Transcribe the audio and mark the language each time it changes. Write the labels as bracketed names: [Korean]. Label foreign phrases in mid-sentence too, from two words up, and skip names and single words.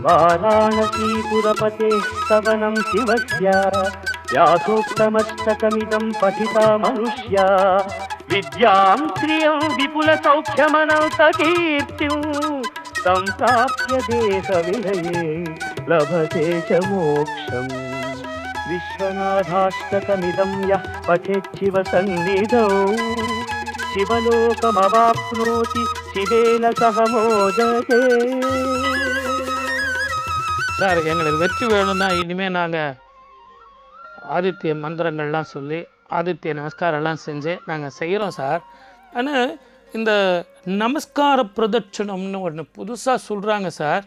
[Sanskrit] वाराणसीपुरपते स्तवनं शिवस्य व्यासोक्तमस्तकमिदं पठिता मनुष्या विद्यां श्रियं विपुलसौख्यमनन्तकीर्तिं सम्प्राप्य देहविलये लभते च मोक्षम् विश्वनाथाष्टकमिदं यः पठेच्छिवसन्निधौ शिवलोकमवाप्नोति शिवेन सह मोदते. [Tamil] சார் எங்களுக்கு வெற்றி வேணும்னா இனிமேல் நாங்கள் ஆதித்ய மந்திரங்கள்லாம் சொல்லி ஆதித்ய நமஸ்காரம்லாம் செஞ்சு நாங்கள் செய்கிறோம் சார். ஆனால் இந்த நமஸ்கார பிரதட்சணம்னு ஒன்று புதுசாக சொல்கிறாங்க சார்.